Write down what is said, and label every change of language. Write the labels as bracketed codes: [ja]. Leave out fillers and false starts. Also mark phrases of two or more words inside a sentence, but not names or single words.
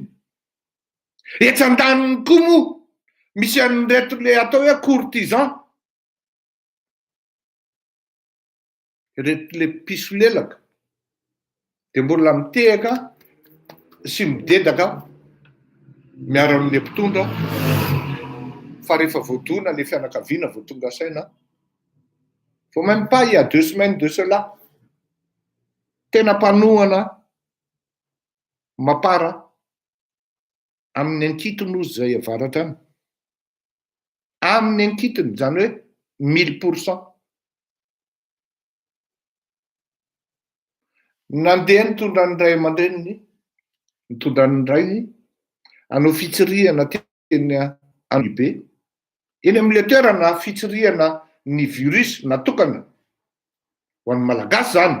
[mg] Etsy an-daniny koa moa misy an'ireto le atao hoe courtisan, reto le piso lelaka dia mbola mitehaka sy midedaka miara amin'le mpitondra fa rehefa voadona le fianakaviana vao tonga saina. [fr] Faut même pas, il y a 2 semaines de cela, [mg] tena mpanohana mapara amin'ny ankitiny ozy zay avaratra any. Amin'ny ankitiny, zany hoe 1000%. Nandeha nitondra ny ray aman-dreniny, nitondra ny rainy hanao fitsirihana teny Angibe, eny amin'ile toerana fitsirihana ny virus natokana ho an'ny malagasy zany.